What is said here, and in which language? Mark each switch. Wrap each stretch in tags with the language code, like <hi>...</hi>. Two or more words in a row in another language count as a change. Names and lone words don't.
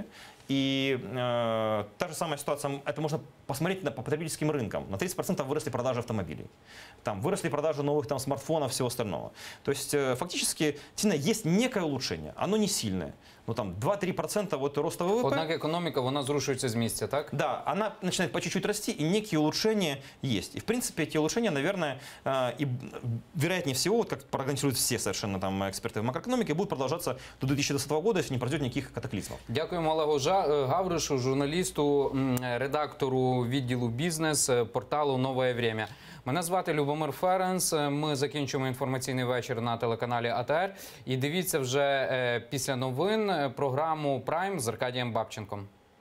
<ru>И та же самая ситуация, это можно посмотреть по потребительским рынкам. На 30% выросли продажи автомобилей. Там выросли продажи новых там, смартфонов и всего остального. То есть фактически есть некое улучшение, оно не сильное. Ну там 2-3% вот роста ВВП.</ru> <uk>Однак економіка, вона зрушується з місця, так?</uk> <ru>Да, она начинает по чуть-чуть расти, и некие улучшения есть. И, в принципе, эти улучшения, наверное, и вероятнее всего, вот как прогнозируют все совершенно там эксперты в макроэкономике, будут продолжаться до 2020 года, если не произойдет никаких катаклизмов.</ru> <uk>Дякуємо Олегу Гавришу, журналісту, редактору відділу бізнес порталу «Нове Время». Мене звати Любомир Ференц. Ми закінчуємо інформаційний вечір на телеканалі АТР. І дивіться вже після новин програму «Прайм» з Аркадієм Бабченком.</uk>